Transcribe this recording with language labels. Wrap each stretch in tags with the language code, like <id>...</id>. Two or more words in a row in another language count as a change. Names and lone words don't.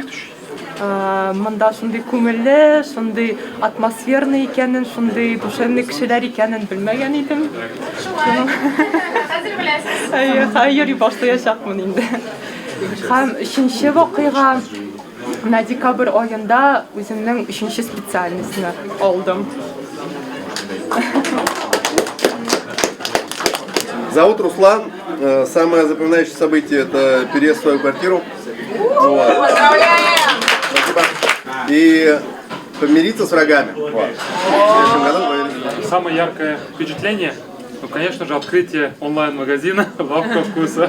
<tt>Монда шундый күңелле, шундый атмосферный икәнен, шундый душевный кешеләр икәнен белмәгән идем. Йөри башлаячакмын инде. Һәм өченче вакыйга декабрь аенда үземнең 3-нче специальностьны алдым.</tt> <ru>Зовут Руслан. Самое запоминающее событие — это переезд в свою квартиру. Поздравляем! Спасибо. И помириться с врагами. Самое яркое впечатление, ну, конечно же, открытие онлайн-магазина «Лавка вкуса».</ru>